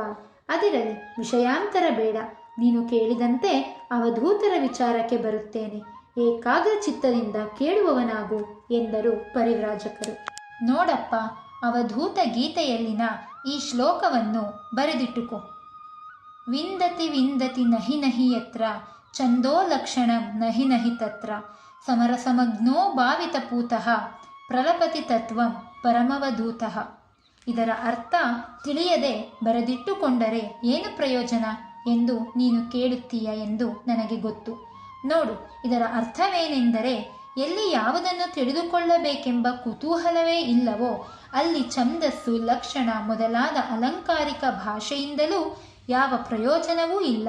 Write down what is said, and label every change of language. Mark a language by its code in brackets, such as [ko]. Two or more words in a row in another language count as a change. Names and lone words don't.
[kn] ಅದಿರಲಿ, ವಿಷಯಾಂತರ ಬೇಡ. ನೀನು ಕೇಳಿದಂತೆ ಅವಧೂತರ ವಿಚಾರಕ್ಕೆ ಬರುತ್ತೇನೆ. ಏಕಾಗ್ರ ಚಿತ್ತದಿಂದ ಕೇಳುವವನಾಗು ಎಂದರು ಪರಿವ್ರಾಜಕರು. ನೋಡಪ್ಪ, ಅವಧೂತ ಗೀತೆಯಲ್ಲಿನ ಈ ಶ್ಲೋಕವನ್ನು ಬರೆದಿಟ್ಟುಕೋ. [sa] ವಿಂದತಿ ವಿಂದತಿ ನಹಿ ನಹಿ ಯತ್ರ ಚಂದೋ ಲಕ್ಷಣಂ ನಹಿ ನಹಿ ತತ್ರ ಸಮರಸಮಗ್ನೋ ಭಾವಿತಪೂತಃ ಪ್ರಲಪತಿ ತತ್ವಂ ಪರಮವಧೂತಃ. [kn] ಇದರ ಅರ್ಥ ತಿಳಿಯದೆ ಬರೆದಿಟ್ಟುಕೊಂಡರೆ ಏನು ಪ್ರಯೋಜನ ಎಂದು ನೀನು ಕೇಳುತ್ತೀಯ ಎಂದು ನನಗೆ ಗೊತ್ತು. ನೋಡು, ಇದರ ಅರ್ಥವೇನೆಂದರೆ, ಎಲ್ಲಿ ಯಾವುದನ್ನು ತಿಳಿದುಕೊಳ್ಳಬೇಕೆಂಬ ಕುತೂಹಲವೇ ಇಲ್ಲವೋ ಅಲ್ಲಿ ಛಂದಸ್ಸು, ಲಕ್ಷಣ ಮೊದಲಾದ ಅಲಂಕಾರಿಕ ಭಾಷೆಯಿಂದಲೂ ಯಾವ ಪ್ರಯೋಜನವೂ ಇಲ್ಲ.